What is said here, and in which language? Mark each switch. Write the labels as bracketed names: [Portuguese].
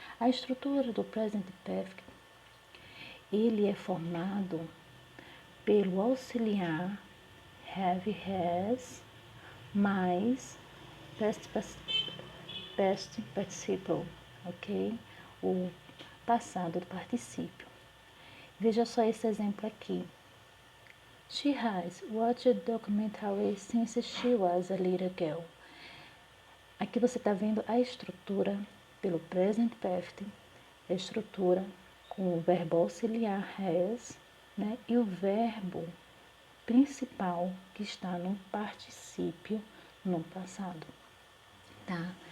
[Portuguese] A estrutura do Present Perfect, ele é formado pelo auxiliar have, has, mais past participle, ok? O passado do particípio. Veja só esse exemplo aqui. [English] She has watched a documentary since she was a little girl. [Portuguese] Aqui você está vendo a estrutura pelo present perfect, a estrutura com o verbo auxiliar has, e o verbo principal que está no particípio no passado, tá?